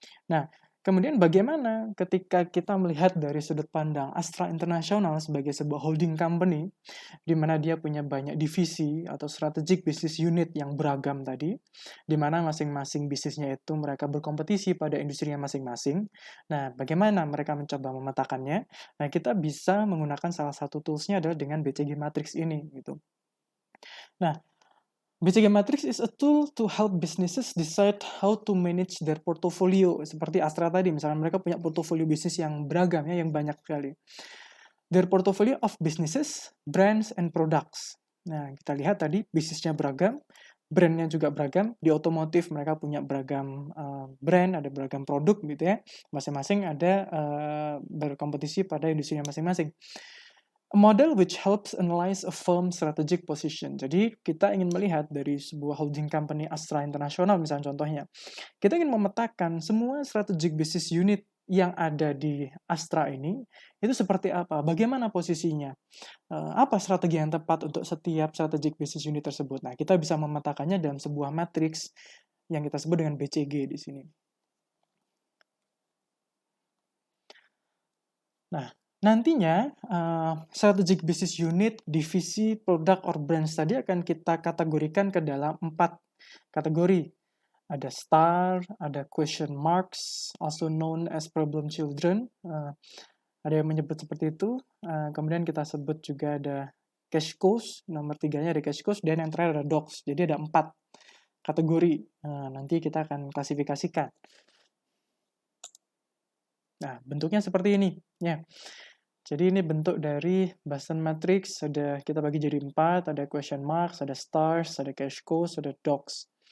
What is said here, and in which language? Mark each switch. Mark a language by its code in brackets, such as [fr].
[id] Nah, kemudian bagaimana ketika kita melihat dari sudut pandang Astra International sebagai sebuah holding company, di mana dia punya banyak divisi atau strategic business unit yang beragam tadi, di mana masing-masing bisnisnya itu mereka berkompetisi pada industrinya masing-masing. Nah, bagaimana mereka mencoba memetakannya? Nah, kita bisa menggunakan salah satu toolsnya adalah dengan BCG Matrix ini, gitu. [en] Nah, BCG Matrix is a tool to help businesses decide how to manage their portfolio. [id] Seperti Astra tadi, misalnya mereka punya portofolio bisnis yang beragam ya, yang banyak sekali. [en] Their portfolio of businesses, brands, and products. [id] Nah, kita lihat tadi bisnisnya beragam, brandnya juga beragam. Di otomotif mereka punya beragam brand, ada beragam produk gitu ya. Masing-masing ada berkompetisi pada industrinya masing-masing. [en] A model which helps analyze a firm's strategic position. [id] Jadi kita ingin melihat dari sebuah holding company Astra International misalnya contohnya. Kita ingin memetakan semua strategic business unit yang ada di Astra ini itu seperti apa, bagaimana posisinya, apa strategi yang tepat untuk setiap strategic business unit tersebut. Nah, kita bisa memetakannya dalam sebuah matriks yang kita sebut dengan BCG di sini. Nah, nantinya strategic business unit, divisi, produk, or branch tadi akan kita kategorikan ke dalam 4 kategori. [en] Ada star, ada question marks, also known as problem children. [id] Ada yang menyebut seperti itu. Kemudian kita sebut juga ada cash cows, nomor 3-nya ada cash cows, dan yang terakhir ada dogs. Jadi ada 4 kategori. Nanti kita akan klasifikasikan. Nah, bentuknya seperti ini. Ya. Jadi ini bentuk dari Boston Matrix, kita bagi jadi 4, ada question marks, ada stars, ada cash cows, ada dogs.